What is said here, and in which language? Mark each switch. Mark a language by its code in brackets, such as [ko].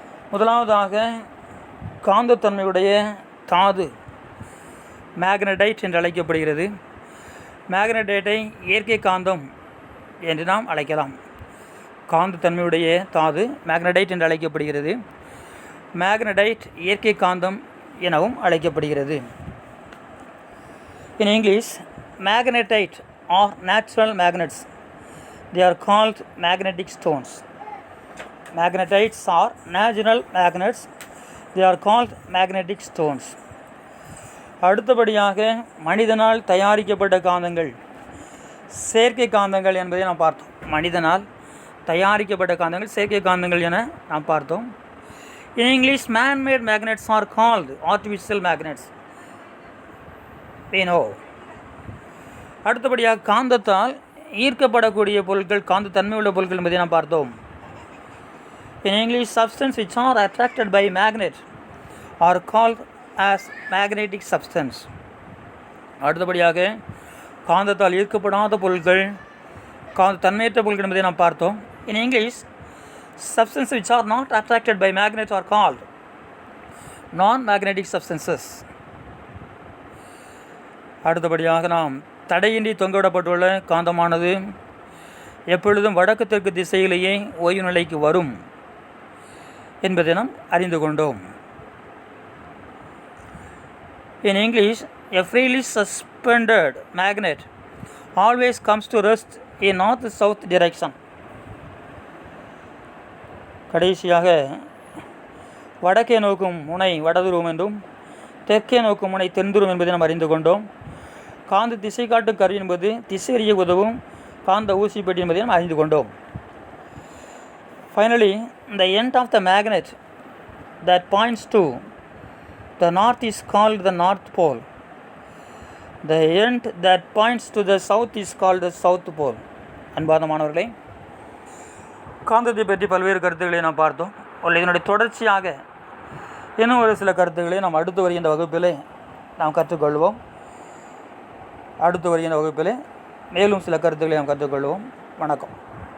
[ta] முதலாவதாக காந்தத்தன்மையுடைய தாது மேக்னடைட் என்று அழைக்கப்படுகிறது. மேக்னடைட்டை இயற்கை காந்தம் என்று நாம் அழைக்கலாம். காந்தத்தன்மையுடைய தாது மேக்னடைட் என்று அழைக்கப்படுகிறது. மேக்னடைட் இயற்கை காந்தம் எனவும் அழைக்கப்படுகிறது. [en] In English, magnetite are natural magnets. They are called magnetic stones. Magnetites are natural magnets. They are called magnetic stones. [ta] அடுத்தபடியாக மனிதனால் தயாரிக்கப்பட்ட காந்தங்கள் செயற்கை காந்தங்கள் என்பதை நாம் பார்த்தோம். மனிதனால் தயாரிக்கப்பட்ட காந்தங்கள் செயற்கை காந்தங்கள் என நாம் பார்த்தோம். [en] In English, man-made magnets are called artificial magnets. We know. [ta] அடுத்தபடியாக காந்தத்தால் ஈர்க்கப்படக்கூடிய பொருட்கள் காந்தத்தன்மை உள்ள பொருட்கள் என்பதை நாம் பார்த்தோம். [en] In English, substances which are attracted by magnet are called as magnetic substance. [ta] அடுத்தபடியாக காந்தத்தால் ஈர்க்கப்படாத பொருட்கள் காந்தத்தன்மையற்ற பொருட்கள் என்பதை நாம் பார்த்தோம். [en] In English, substances which are not attracted by magnet are called non-magnetic substances. [ta] அடுத்தபடியாக நாம் தடையின்றி தொங்கவிடப்பட்டுள்ள காந்தமானது எப்பொழுதும் வடக்கு தெற்கு திசையிலேயே ஓய்வு நிலைக்கு வரும் என்பதை நாம் அறிந்து கொண்டோம். [en] In English, a freely suspended magnet always comes to rest in north-south direction. [ta] கடைசியாக வடக்கே நோக்கும் முனை வடதுருவம் என்றும் தெற்கே நோக்கும் முனை தென்துருவம் என்பதை நாம் அறிந்து கொண்டோம். காந்த திசை காட்டும் கருவி என்பது திசையறிய உதவும் காந்த ஊசிப்பெட்டி என்பதை நாம் அறிந்து கொண்டோம். [en] Finally, the end of the magnet that points to the north is called the north pole. The end that points to the south is called the south pole. [ta] அன்பார்ந்த மாணவர்களே, காந்தத்தை பற்றி பல்வேறு கருத்துக்களை நாம் பார்த்தோம். இதனுடைய தொடர்ச்சியாக இன்னும் ஒரு சில கருத்துக்களை நாம் அடுத்து வருகின்ற வகுப்பிலே நாம் கற்றுக்கொள்வோம். அடுத்து வருகின்ற வகுப்பிலே மேலும் சில கருத்துக்களை நாம் கற்றுக்கொள்வோம். வணக்கம்.